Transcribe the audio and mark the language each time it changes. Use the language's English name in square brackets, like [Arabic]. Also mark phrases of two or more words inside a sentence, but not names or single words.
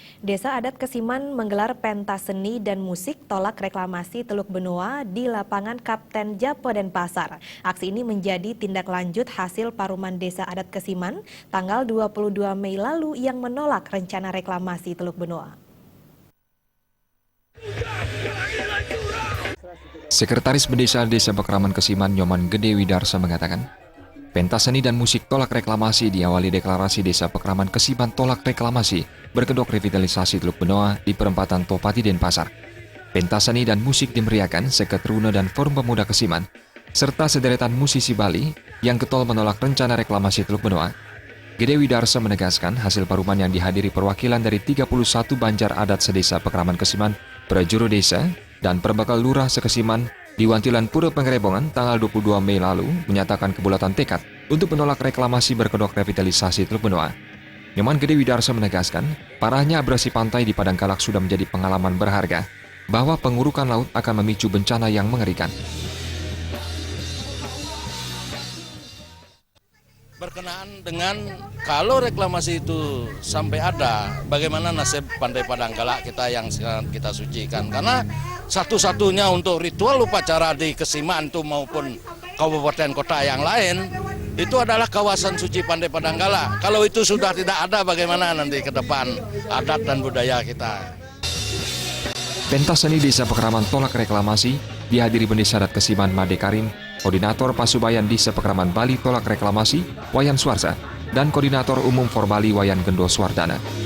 [Indonesian] Desa Adat Kesiman menggelar pentas seni dan musik tolak reklamasi Teluk Benoa di lapangan Kapten Japo Denpasar. Aksi ini menjadi tindak lanjut hasil paruman Desa Adat Kesiman tanggal 22 Mei lalu yang menolak rencana reklamasi Teluk Benoa. Sekretaris Bendesa Desa Pekraman Kesiman Nyoman Gede Widarsa mengatakan, pentas seni dan musik tolak reklamasi diawali deklarasi Desa Pekraman Kesiman tolak reklamasi berkedok revitalisasi Teluk Benoa di perempatan Topati Denpasar. Pentas seni dan musik dimeriahkan Seket Rune dan Forum Pemuda Kesiman, serta sederetan musisi Bali yang getol menolak rencana reklamasi Teluk Benoa. Gede Widarsa menegaskan hasil paruman yang dihadiri perwakilan dari 31 banjar adat sedesa Pekraman Kesiman, prajuru desa, dan perbekal lurah sekesiman di Wantilan Pura Penggerebongan tanggal 22 Mei lalu menyatakan kebulatan tekad untuk menolak reklamasi berkedok revitalisasi Teluk Benoa. Nyoman Gede Widarsa menegaskan, parahnya abrasi pantai di Padang Kalak sudah menjadi pengalaman berharga bahwa pengurukan laut akan memicu bencana yang mengerikan. Berkenaan dengan kalau reklamasi itu sampai ada, bagaimana nasib pantai Padang Kalak kita yang sekarang kita sucikan? Karena satu-satunya untuk ritual upacara di Kesiman itu maupun kabupaten kota yang lain, itu adalah kawasan suci pantai Padang Kalak. Kalau itu sudah tidak ada, bagaimana nanti ke depan adat dan budaya kita? Pentas seni Desa Pekraman tolak reklamasi dihadiri Bendesa Adat Kesiman Made Karim, Koordinator Pasubayan Desa Pekraman Bali tolak reklamasi Wayan Suarsa, dan Koordinator Umum Forbali Wayan Gendo Suardana.